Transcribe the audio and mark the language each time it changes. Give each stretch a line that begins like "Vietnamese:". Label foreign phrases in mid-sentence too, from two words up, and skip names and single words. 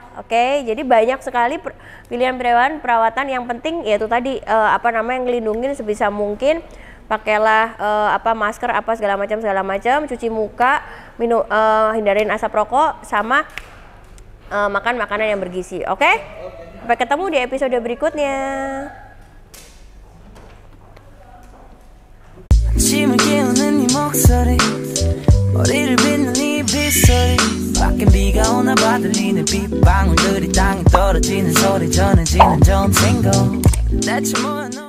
Indonesian: Oke, jadi banyak sekali pilihan perawatan yang penting yaitu tadi ngelindungin sebisa mungkin. Pakailah masker segala macam, cuci muka, hindarin asap rokok, sama makan makanan yang bergizi. Oke? Sampai ketemu di episode berikutnya.
Korean: 아침을 깨우는 네 목소리 머리를 빗는 네 빗소리 밖에 비가 오나 봐 들리는 빗방울들이 땅에 떨어지는 소리 전해지는 좋은 친구 대체 뭐야